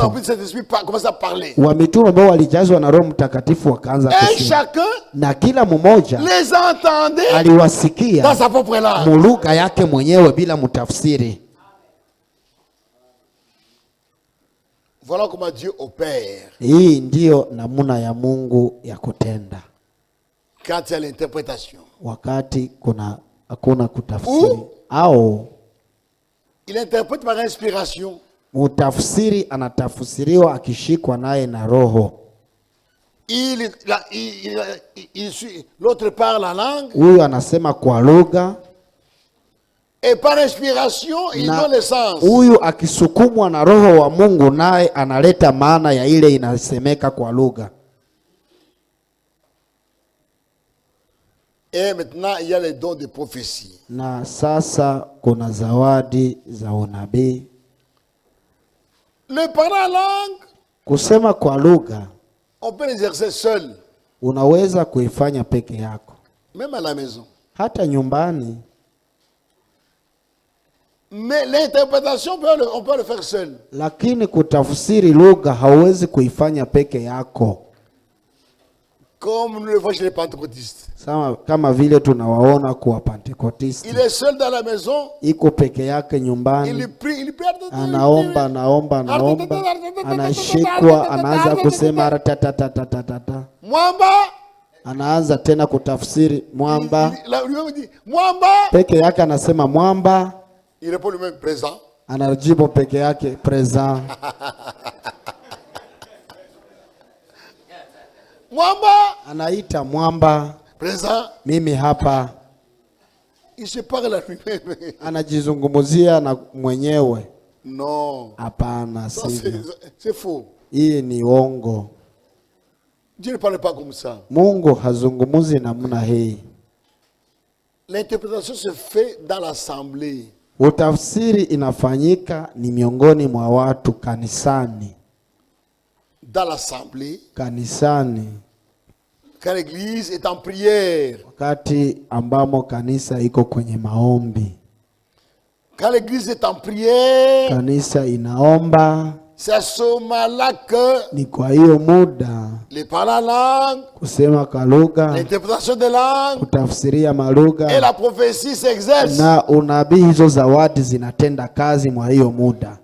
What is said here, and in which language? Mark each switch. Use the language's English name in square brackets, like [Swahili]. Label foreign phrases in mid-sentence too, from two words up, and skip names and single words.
[Swahili] hapo. [French] cet esprit commence à parler. [Swahili] Wa mitume ambao walijazwa na Roho Mtakatifu wakaanza [French] Et [Swahili] kusema. [French] chacun [Swahili] Na kila mmoja [French] les entendait dans [Swahili] aliwasikia [French] sa propre langue. [Swahili] mulugha yake mwenyewe bila mtafsiri. [French] Voilà comment Dieu opère. [Swahili] Hii ndio namuna ya Mungu ya kutenda. [French] Quand il y a l'interprétation. [Swahili] Wakati hakuna kutafsiri au [French] Il interprète par inspiration. [Swahili] mutafsiri anatafsiriwa akishikwa naye na Roho. [French] L'autre parle la langue. [Swahili] Huyu anasema kwa lugha. [French] Et par inspiration, il donne le sens. [Swahili] Huyu akisukumwa na Roho wa Mungu naye analeta maana ya ile inasemeka kwa lugha. [French] Et maintenant, il y a les dons de prophétie. [Swahili] Na sasa kuna zawadi za unabii. [French] Le parler en langue, [Swahili] Kusema kwa lugha, [French] on peut l'exercer seul. [Swahili] unaweza kuifanya peke yako. [French] Même à la maison. [Swahili] Hata nyumbani. [French] Mais l'interprétation, on peut le faire seul. [Swahili] Lakini kutafsiri lugha hauwezi kuifanya peke yako. [French] Comme nous le voyons chez les pentecôtistes. [Swahili] Kama vile tunawaona kwa Pentekotisti. [French] Il est seul dans la maison. [Swahili] Iko peke yake nyumbani. [French] Il prie. [Swahili] Anaomba. Anashikwa, anaanza kusema ratatatatata. Mwamba. Anaanza tena kutafsiri mwamba. [French] Lui-même dit mwamba. [Swahili] Peke yake anasema mwamba. [French] Il répond lui-même présent. [Swahili] Anajibu peke yake présent. Mwamba. Anaita mwamba. [French] Présent. [Swahili] Mimi hapa. [French] Il se parle à lui-même. [Swahili] Anajizungumzia na mwenyewe. [French] Non. [Swahili] Hapana, sivyo. [French] C'est faux. [Swahili] Hii ni uongo. [French] Dieu ne parle pas comme ça. [Swahili] Mungu hazungumuzi namna hii. [French] L'interprétation se fait dans l'assemblée. [Swahili] Utafsiri inafanyika ni miongoni mwa watu kanisani. [French] Dans l'assemblée. [Swahili] Kanisani. [French] Quand l'église est en prière. [Swahili] Wakati ambamo kanisa iko kwenye maombi. [French] Quand l'église est en prière. [Swahili] Kanisa inaomba. [French] C'est à ce moment-là que [Swahili] ni kwa hiyo muda [French] les parler en langue, [Swahili] kusema kwa lugha, [French] l'interprétation de langue [Swahili] kutafsiria malugha [French] et la prophétie s'exerce. [Swahili] Na unabii, hizo zawadi zinatenda kazi mwa hiyo muda.